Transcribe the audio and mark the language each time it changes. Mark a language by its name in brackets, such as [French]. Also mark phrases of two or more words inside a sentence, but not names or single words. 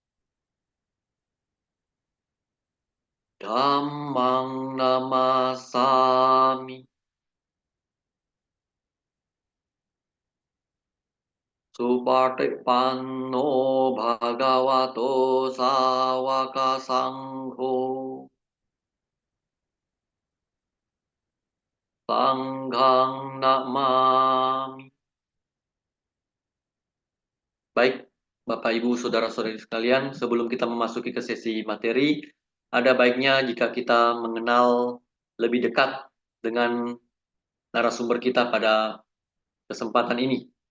[Pali] Dhammang Namasami Supatipanno Bhagavato Sawaka Sangho Sanghang Namami. [Indonesian] Baik, Bapak Ibu Saudara-saudari sekalian, sebelum kita memasuki ke sesi materi, ada baiknya jika kita mengenal lebih dekat dengan narasumber kita pada kesempatan ini.